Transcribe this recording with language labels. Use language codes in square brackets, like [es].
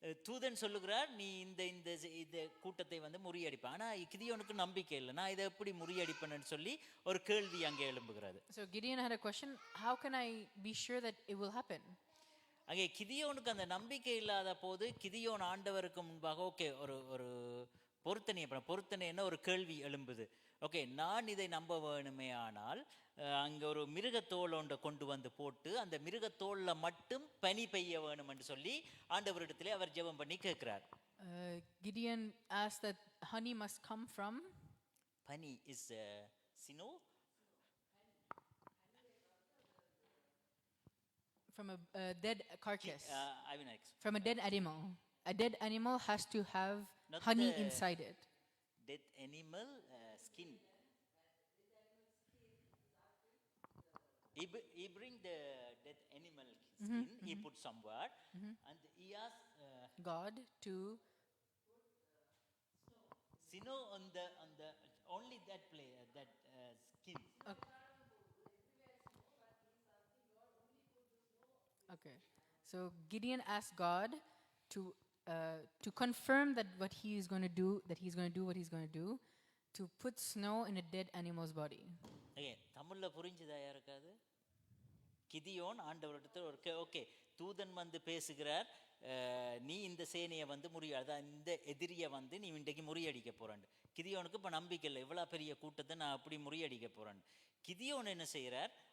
[ta] தூதன் சொல்லுகிறார், நீ இந்த கூட்டத்தை முறியடிப்ப. ஆனா கிதியோனுக்கு நம்பிக்கை இல்லை, நான் இதை எப்படி முறியடிப்பேன்னு சொல்லி ஒரு கேள்வி அங்கே எழும்புகிறது. [en] So Gideon had a question, how can I be sure that it will happen? [ta] அங்கே கிதியோனுக்கு அந்த நம்பிக்கை இல்லாத போது கிதியோன் ஆண்டவருக்கு முன்பாக ஒரு பொருத்தனை என்ன ஒரு கேள்வி எழும்புது. ஓகே, நான் இதை நம்ப வேணுமே, ஆனால் அங்கே ஒரு மிருகத்தோல் ஒன்றை கொண்டு போட்டு அந்த மிருகத்தோல்ல மட்டும் பனி பெய்ய வேணும் என்று சொல்லி ஆண்டவரிடத்திலே அவர் ஜெபம் பண்ணி கேட்கிறார். [en] Gideon asked that honey must come from பனி is snow, from a dead carcass. I will explain. From a dead animal. A dead animal has to have Not honey the inside it. Dead animal skin. He bring the dead animal skin, he put somewhere, and he asked God to snow on the only that skin. Okay. So Gideon asked God to confirm that what he is going to do, that he's going to do what he's going to do, to put snow in a dead animal's body. [ta] Okay, தமிழ்ல புரிஞ்சுதா யாருக்காது? கிதியோன் ஆண்டவரிடத்தில் okay, தூதன் பேசுகிறார், நீ இந்த சேனையை முறியடிக்க, இந்த எதிரியை நீ இன்றைக்கு முறியடிக்க போறான்னு. கிதியோனுக்கு இப்போ நம்பிக்கை இல்லை, இவ்வளோ பெரிய கூட்டத்தை நான் அப்படி முறியடிக்க போறேன். கிதியோன் என்ன செய்கிறார்,